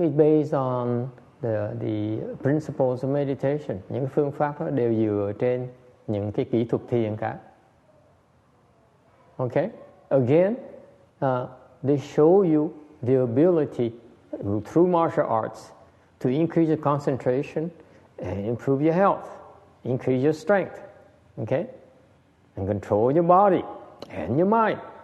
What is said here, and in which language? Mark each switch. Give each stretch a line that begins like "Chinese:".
English: It's based on the principles of meditation.
Vietnamese: Những phương pháp đó đều dựa trên những cái kỹ thuật thiền cả.
English: Okay? Again, they show you the ability through martial arts to increase your concentration and improve your health, increase your strength. Okay? And control your body and your mind.